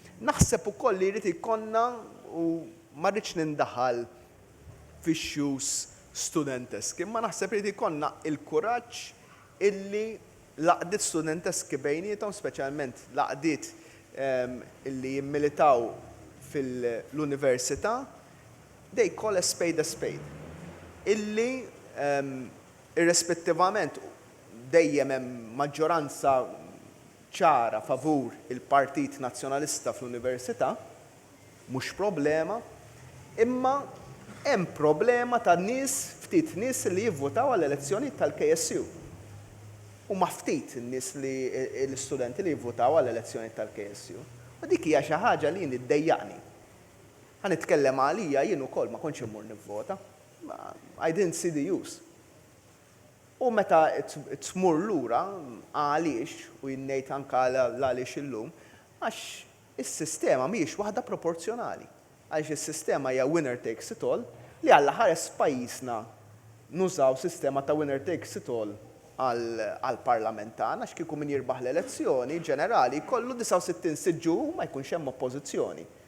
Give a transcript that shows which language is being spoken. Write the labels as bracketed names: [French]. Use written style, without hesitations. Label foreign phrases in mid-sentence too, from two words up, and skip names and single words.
[Maltese] naħseb ukoll li jrid ikollna u ma rridx nindaħal fix-xjuż studenteski, imma naħseb li jrid ikollna il-kuraġġ illi laqdiet studenteski bejniethom, speċjalment laqdiet illi jimmilitaw fil-università, [English] they call a spade a spade. [Maltese] Illi irrispettivament dejjem hemm maġġoranza ċara favur il-Partit Nazzjonalista fl-Università, mhux problema, imma hemm problema ta' nies, ftit nies li jivvotaw għall-elezzjoni tal-KSU. U ma ftit nies li l-istudenti li jivvotaw għall-elezzjoni tal-KSU. U dik hija xi ħaġa li jien iddejjaqni. Ħanitkellem għalija jien ukoll ma kontx immur nivvota. [English] I didn't see the use. [Maltese] U meta tmur lura għaliex u jinnejt anke għaliex illum, għax is-sistema mhijiex waħda proporzjonali. Għax is-sistema hija [English] winner takes it all [Maltese] li alla ħares pajjiżna nużaw sistema ta' [English] winner takes it all [Maltese] għall-parlamentana għax kieku min jirbaħ l-elezzjoni ġenerali kollu 69 siġġu ma jkunx hemm oppożizzjoni.